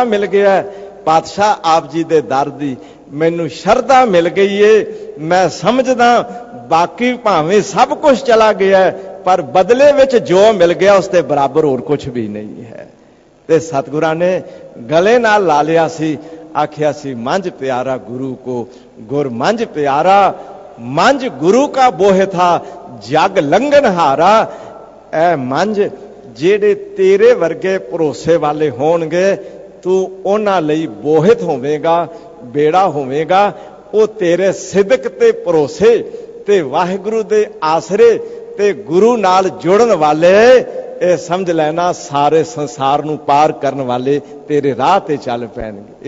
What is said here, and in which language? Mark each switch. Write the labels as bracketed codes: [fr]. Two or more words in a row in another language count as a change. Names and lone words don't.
[pa] ਪਾਤਸ਼ਾਹ ਆਪ ਜੀ ਦੇ ਦਰ ਦੀ ਮੈਨੂੰ ਸ਼ਰਧਾ ਮਿਲ ਗਈ ਹੈ, ਮੈਂ ਸਮਝਦਾ ਬਾਕੀ ਭਾਵੇਂ ਸਭ ਕੁਝ ਚਲਾ ਗਿਆ ਹੈ, ਪਰ ਬਦਲੇ ਵਿੱਚ ਜੋ ਮਿਲ ਗਿਆ ਉਸਕੇ ਬਰਾਬਰ ਹੋਰ ਕੁਝ ਭੀ ਨਹੀਂ ਹੈ। ਤੇ ਸਤਿਗੁਰਾਂ ਨੇ ਗਲੇ ਨਾਲ ਲਾ ਲਿਆ ਸੀ, ਆਖਿਆ ਸੀ [bra] मंझ प्यारा गुरु को गुर मंझ प्यारा, मंझ गुरु का बोह था जग लंघन हारा। [pa] ਐ ਮੰਝ ਜਿਹੜੇ ਤੇਰੇ ਵਰਗੇ ਭਰੋਸੇ ਵਾਲੇ ਹੋਣਗੇ, ਤੂੰ ਉਨ੍ਹਾਂ ਲਈ ਬੋਹਿਥ ਹੋਵੇਗਾ, ਬੇੜਾ ਹੋਵੇਗਾ। ਵੋ ਤੇਰੇ ਸਿਦਕ ਤੇ ਭਰੋਸੇ ਤੇ ਵਾਹਿਗੁਰੂ ਦੇ ਆਸਰੇ ਤੇ ਗੁਰੂ ਨਾਲ ਜੁੜਨ ਵਾਲੇ, ਏ ਸਮਝ ਲੈਣਾ ਸਾਰੇ ਸੰਸਾਰ ਨੂੰ ਪਾਰ ਕਰਨ ਵਾਲੇ ਤੇਰੇ ਰਾਹ ਤੇ ਚੱਲ ਪੈਣਗੇ।